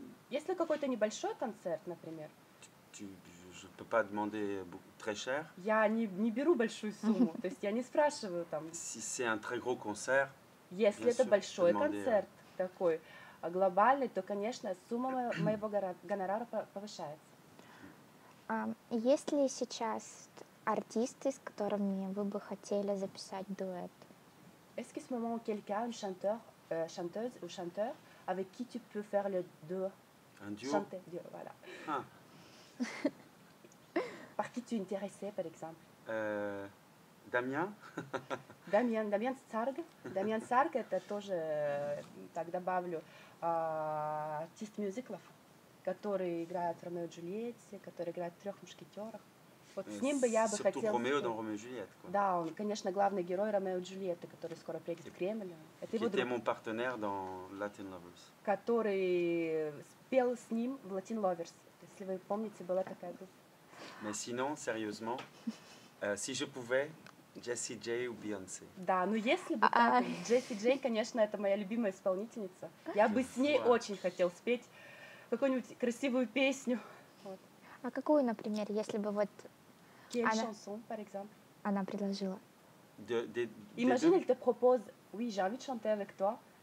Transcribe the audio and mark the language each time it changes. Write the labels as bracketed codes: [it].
[ru] Если какой-то небольшой концерт, например, [fr] je ne peux pas demander très cher. [ru] Я не беру большую сумму, то есть я не спрашиваю там. [fr] Si c'est un très gros concert, [ru] если это большой концерт такой, глобальный, то, конечно, сумма моего гонорара повышается. Есть ли сейчас артисты, с которыми вы бы хотели записать дуэт? [fr] Est-ce qu'à ce moment, quelqu'un, chanteuse ou chanteur, avec qui tu peux faire le duo? Un duo? Chanter, voilà. Ah. Par qui tu es intéressé, par exemple? Damien? [ru] Дамьян Сарг. Дамьян Сарг, это тоже, так добавлю, артист мюзиклов, который играет в «Ромео и Джульетте», который играет в «Трех мушкетерах». Вот с ним бы я бы хотела... Ромео [fr] dans [ru] Ромео и Джульетте. Да, он, конечно, главный герой «Ромео и Джульетты», который скоро приедет в Кремль. Это его друг. [fr] Mon partenaire dans Latin Lovers. [ru] Который спел с ним в Latin Lovers. Если вы помните, была такая группа. [fr] Mais sinon, sérieusement, si je pouvais, Jessie J ou Beyoncé. [ru] Да, но если бы так, Джесси Джей, конечно, это моя любимая исполнительница. Я бы с ней очень хотел спеть какую-нибудь красивую песню. Вот. А какую, например, если бы вот... [fr] Quelle chanson, par exemple? [ru] Она предложила. [fr] Imagine, elle te propose, oui, j'ai envie de chanter avec toi.